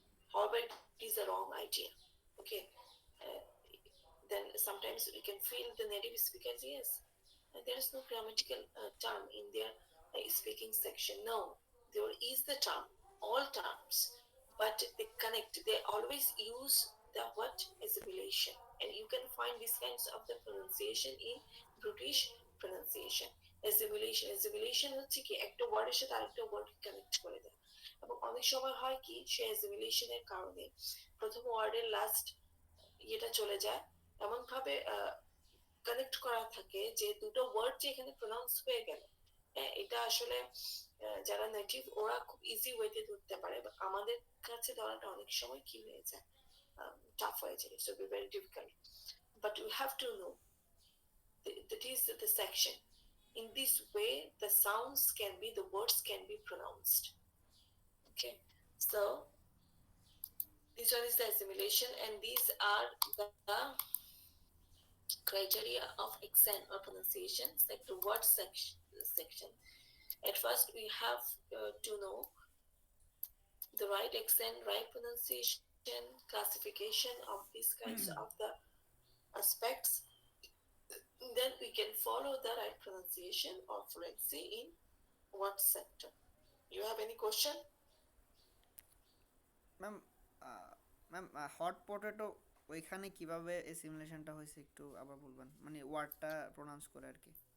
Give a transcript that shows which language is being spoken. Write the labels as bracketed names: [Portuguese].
[English] However, it is a wrong idea. Okay, uh, then sometimes we can feel the native speakers, yes, there is no grammatical term in their speaking section. No, there is the term, all terms, but they connect. They always use the what? Assimilation. and you can find these kinds of the pronunciation in British pronunciation. [Bangla] Assimilation হচ্ছে কি একটা ওয়ার্ডের সাথে আরেকটা word connect করে দেয়, এবং অনেক সময় হয় কি সে অ্যাসিমিলেশনের কারণে প্রথম ওয়ার্ডের লাস্ট ইয়েটা চলে যায়, এমন ভাবে কানেক্ট করা থাকে যে দুটো ওয়ার্ড যে এখানে প্রনাউন্স হয়ে গেল। হ্যাঁ, এটা আসলে যারা নেটিভ ওরা খুব ইজি ওয়েতে ধরতে পারে, আমাদের কাছে ধরাটা অনেক সময় কি হয়ে যায়, টাফ হয়ে যায়, [English] so be very difficult, but you have to know that is the section. In this way the sounds can be, the words can be pronounced. Okay, so this one is the assimilation, and these are the criteria of accent or pronunciations, like the word section. At first we have to know the right accent, right pronunciation, classification of these kinds of the aspects. Then we can follow the right pronunciation or fluency in what sector. You have any question? [Bangla] Ma'am ma'am hot potato ওইখানে কিভাবে এই সিমুলেশনটা হয়েছে একটু আবার বলবেন, মানে ওয়ার্ডটা pronounce করে আর কি।